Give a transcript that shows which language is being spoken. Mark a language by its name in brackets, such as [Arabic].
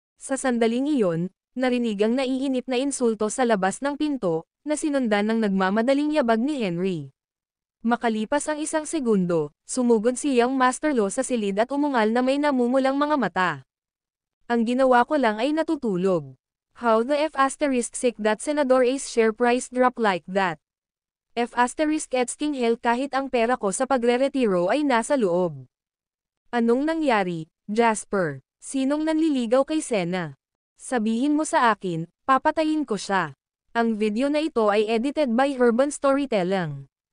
[Filipino] Sa sandaling iyon, narinig ang naiinip na insulto sa labas ng pinto, na sinundan ng nagmamadaling yabag ni Henry. Makalipas ang 1 segundo, sumugod si Young Master Lo sa silid at umungal na may namumulang mga mata. Ang ginawa ko lang ay natutulog. [English] How the F*** that Senador Ace share price drop like that? F***king hell [Filipino] kahit ang pera ko sa pagre-retiro ay nasa loob. Anong nangyari, Jasper? Sinong nanliligaw kay Sena? Sabihin mo sa akin, papatayin ko siya. Ang video na ito ay [English] edited by Urban Storytelling.